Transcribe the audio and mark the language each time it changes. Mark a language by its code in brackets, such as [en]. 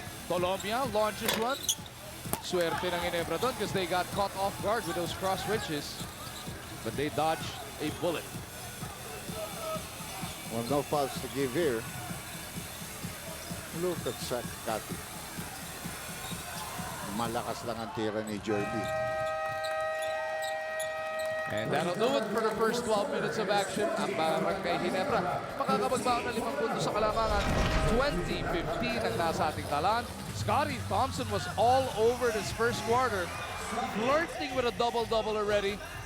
[en] Colombia launches one. [tl] Swerte ng Ginebra doon [en] because they got caught off guard with those cross switches. But they dodged a bullet. Well, no fouls to give here. Look at Scotty. [tl] Malakas lang ang tira ni Jerby. [en] And that'll do it for the first 12 minutes of action. [tl] Ang Barangay Ginebra makakapagbaon ng 5 puntos sa kalamangan. 20-15 ang nasa ating talan. [en] Scotty Thompson was all over this first quarter. Flirting with a double-double already.